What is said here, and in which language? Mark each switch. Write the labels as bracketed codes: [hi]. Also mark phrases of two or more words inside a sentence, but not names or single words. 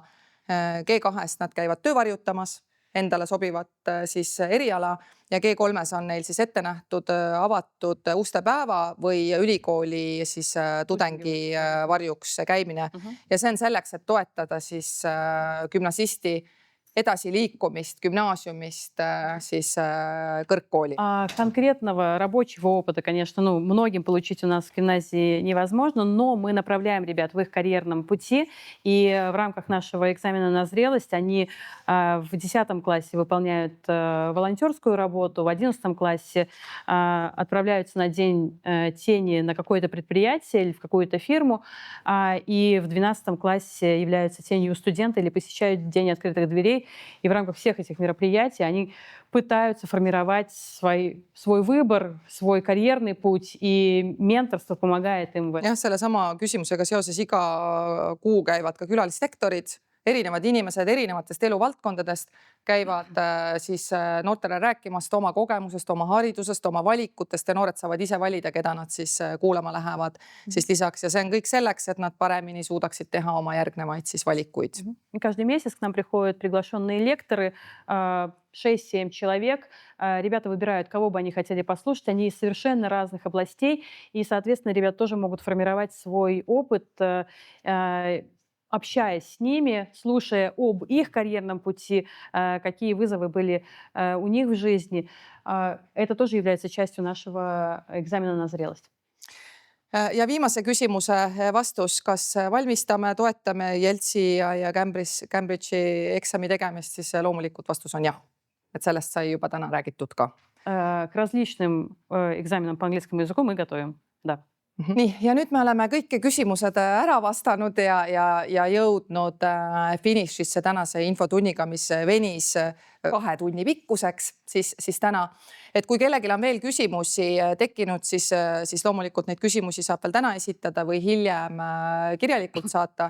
[et] G2-st nad käivad töövarjutamas, endale sobivat siis eriala ja G3-s on neil siis ette nähtud avatud ustepäeva või ülikooli siis tudengi varjuks käimine. Ja see on selleks, et toetada siis gümnasisti edasi liikumist гимназиумist siis kõrgkooli. [ru] Конкретного рабочего опыта, конечно, многим получить у нас в гимназии невозможно, но мы направляем ребят в их карьерном пути, и в рамках нашего экзамена на зрелость они в 10 классе выполняют волонтерскую работу, в 11 классе отправляются на День тени на какое-то предприятие или в какую-то фирму, и в 12 классе являются тенью студента или посещают День открытых дверей. И в рамках всех этих мероприятий они пытаются формировать свой выбор, свой карьерный путь, и менторство помогает им в этом. [et] Jah, selle sama küsimusega seoses iga kuu käivad ka külalislektorid erinevad inimesed erinevatest eluvaldkondadest käivad siis noortele rääkimast oma kogemusest, oma haridusest, oma valikutest ja noored saavad ise valida, keda nad siis kuulama lähevad siis lisaks. Ja see on kõik selleks, et nad paremini suudaksid teha oma järgnevaid siis valikuid. [ru] И каждый месяц к нам приходят приглашенные лекторы, 6-7 человек. Ребята выбирают, кого бы они хотели послушать. Они из совершенно разных областей. И, соответственно, ребята тоже могут формировать свой опыт, общаясь с ними, слушая об их карьерном пути, какие вызовы были у них в жизни. Это тоже является частью нашего экзамена на зрелость. [et] Ja viimase küsimuse vastus, kas valmistame, toetame Jeltsi ja Cambridge'i eksami tegemist, siis loomulikult vastus on jah. Et sellest sai juba täna räägitud ka. [ru] К различным экзаменам по английскому языку мы готовим, да. [et] Nii, ja nüüd me oleme kõik küsimused ära vastanud ja jõudnud finišisse tänase infotunniga, mis venis 2 tunni pikkuseks siis täna. Et kui kellelgi on veel küsimusi tekkinud, siis loomulikult neid küsimusi saab veel täna esitada või hiljem kirjalikult saata.